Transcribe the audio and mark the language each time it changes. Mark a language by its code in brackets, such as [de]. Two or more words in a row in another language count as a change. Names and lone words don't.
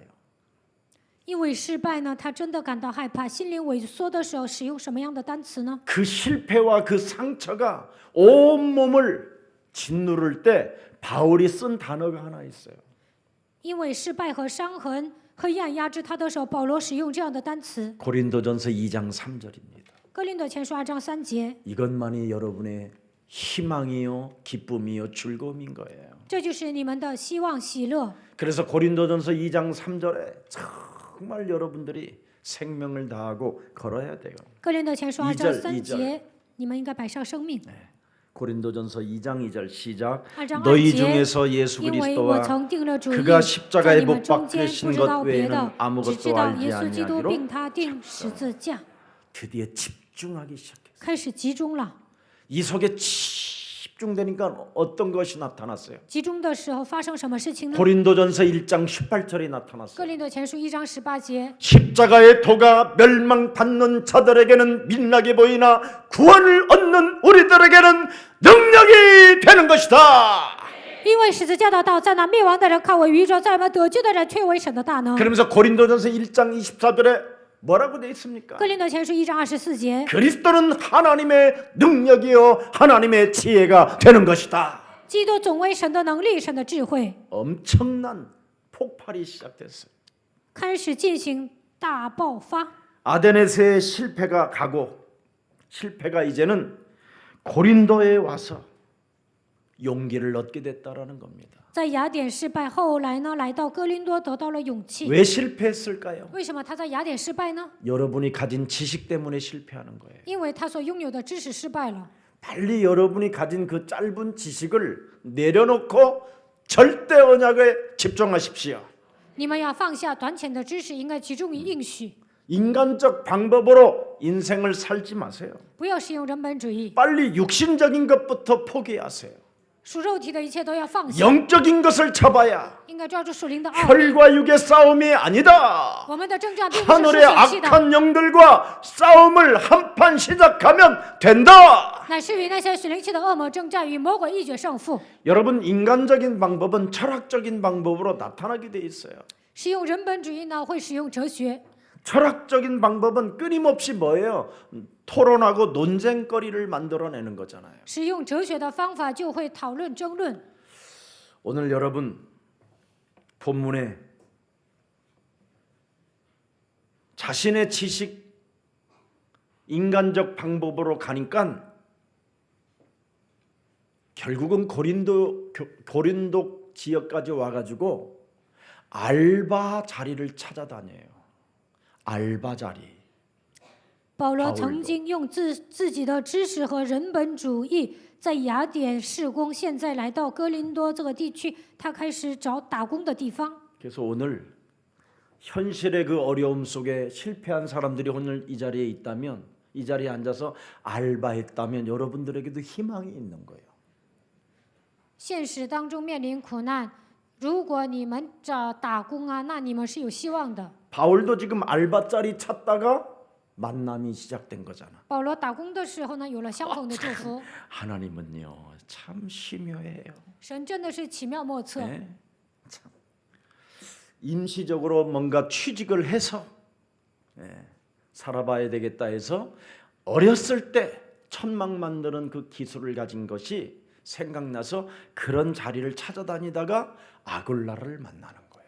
[zh] 因为失败呢，他真的感到害怕，心灵萎缩的时候，使用什么样的单词呢？ [ko] 그 실패와 그 상처가 온 몸을 짓누를 때 바울이 쓴 단어가 하나 있어요. [zh] 因为失败和伤痕、黑暗压制他的时候，保罗使用这样的单词。 [ko] 고린도전서 2장 3절입니다. [zh] 哥林多前书2章3节， [ko] 이것만이 여러분의 희망이요, 기쁨이요, 즐거움인 거예요. [zh] 这就是你们的希望、喜乐。 [ko] 그래서 고린도전서 2장 3절에 정말 여러분들이 생명을 다하고 걸어야 돼요. [zh] 哥林多前书2 2 章 [ko] 절 [zh] 3节，你们应该摆上生命。 [ko] 고린도전서 2장 2절 시작. [zh] 2章2 [ko] 너희 [zh] 节 [ko] 중에서 예수 [zh] 因为我 [ko] 그리스도와 [zh] 曾定了主意， [ko] 그가 [zh] 在 [ko] 십자가에 [zh] 你们 [ko] 못 [zh] 中间 [ko] 박히신 [zh] 不知 [ko] 것 [zh] 道别 [ko] 외에는 [zh] 的，只 [ko] 아무것도 [zh] 知道 [ko] 알지 [zh] 耶稣基督 [ko] 아니하기로 [zh] 并他定十字架， [ko] 드디어 집중하기 시작했어요. [zh] 开始集中了。 [ko] 이 속에 집중되니까 어떤 것이 나타났어요? [zh] 集中的时候发生什么事情呢？ [ko] 고린도전서 1장 18절이 [zh] 哥 [ko] 나타났어요. [zh] 林多前书1章18节， [ko] 십자가의 도가 멸망받는 자들에게는 민낯이 보이나 구원을 얻는 우리들에게는 능력이 되는 것이다. [zh] 因为十字架的道在那灭亡的人看为愚拙，在我们得救的人却为神的大能。 [ko] 그러면서 고린도전서 1장 24절에 뭐라고 되어 있습니까? [zh] 哥林多前书1章24节， [ko] 그리스도는 하나님의 능력이요 하나님의 지혜가 되는 것이다. [zh] 基督总为神的能力、神的智慧， [ko] 엄청난 폭발이 시작됐어요. [zh] 开始进行大爆发。 [ko] 아데네스의 실패가 가고 실패가 이제는 고린도에 와서 용기를 얻게 됐다라는 겁니다. [zh] 在雅典失败，后来呢，来到哥林多得到了勇气。 [ko] 왜 실패했을까요? [zh] 为什么他在雅典失败呢？ [ko] 여러분이 가진 지식 때문에 실패하는 거예요. [zh] 因为他所拥有的知识失败了。 [ko] 빨리 여러분이 가진 그 짧은 지식을 내려놓고 절대 언약에 집중하십시오. [zh] 你们要放下短浅的知识，应该集中于应许， [ko] 인간적 방법으로 인생을 살지 마세요. [zh] 不要使用人本主义， [ko] 빨리 육신적인 것부터 포기하세요. [zh] 属肉体的一切都要放下， [ko] 영적인 것을 잡아야 [zh] 应该抓住属灵的奥秘。 [ko] 혈과 육의 싸움이 아니다. [zh] 我们的征战并不是属 [ko] 하늘의 [zh] 血气的， [ko] 악한 영들과 싸움을 한판 시작하면 된다. [zh] 乃是与那些属灵气的恶魔征战，与魔鬼一决胜负。 [ko] 여러분 인간적인 방법은 철학적인 방법으로 나타나게 돼 있어요. [zh] 使用人本主义呢，会使用哲学； [ko] 철학적인 방법은 끊임없이 뭐예요? 토론하고 논쟁거리를 만들어내는 거잖아요. [zh] 使用哲学的方法就会讨论争论。 [ko] 오늘 여러분 본문에 자신의 지식 인간적 방법으로 가니까 결국은 고린도 지역까지 와가지고 알바 자리를 찾아다녀요. 알바 자리. [zh] 保罗曾经用自己的知识和人本主义在雅典事工，现在来到哥林多这个地区，他开始找打工的地方。 [ko] 그래서 오늘 현실의 그 어려움 속에 실패한 사람들이 오늘 이 자리에 있다면 이 자리에 앉아서 알바했다면 여러분들에게도 희망이 있는 거예요. [zh] 现实当中面临苦难，如果你们找打工啊，那你们是有希望的。 [ko] 바울도 지금 알바 자리 찾다가 만남이 시작된 거잖아. [zh] 保罗打工的时候呢，有了相逢的祝福。 [ko] 하나님은요 참 심효해요. [zh] 神真的是奇妙莫测。 [ko] 네? 참. 임시적으로 뭔가 취직을 해서 살아봐야 되겠다 해서 어렸을 때 천막 만드는 그 기술을 가진 것이 생각나서 그런 자리를 찾아다니다가 아굴라를 만나는 거예요.